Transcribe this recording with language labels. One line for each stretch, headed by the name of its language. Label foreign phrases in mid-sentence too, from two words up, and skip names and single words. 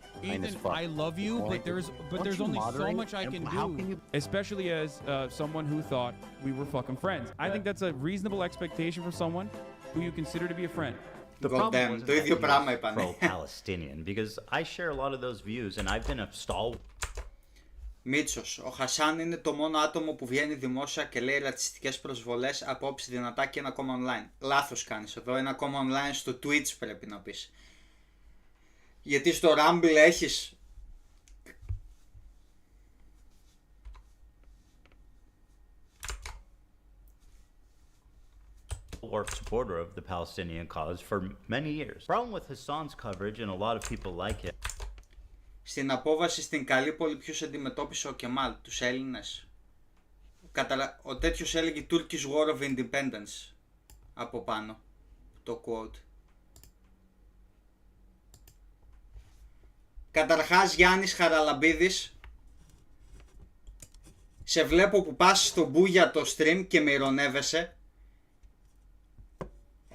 English: Ethan, I love you, but there's only so much I can do. Especially as someone who thought we were fucking friends. I think that's a reasonable expectation for someone who you consider to be a friend. The problem wasn't that he was pro-Palestinian, because I share a lot of those views, and I've been a stalwart.
Greek: Μίτσος, ο Χασάν είναι το μόνο άτομο που βγαίνει δημόσια και λέει ρατσιστικές προσβολές, απόψεις δυνατά και ένα κόμμα online. Λάθος κάνεις εδώ, ένα κόμμα online στο Twitch πρέπει να πεις. Γιατί στο Rumble έχεις...
English: supporter of the Palestinian cause for many years. Problem with Hasan's coverage, and a lot of people like it.
Greek: Στην απόβαση στην Καλύπολη ποιος αντιμετώπισε ο Κεμάλ, τους Έλληνες. Ο τέτοιος έλεγε Turkish War of Independence από πάνω, το quote. Καταρχάς Γιάννης Χαραλαμπίδης, σε βλέπω που πας στο Μπούγια το stream και με ειρωνεύεσαι.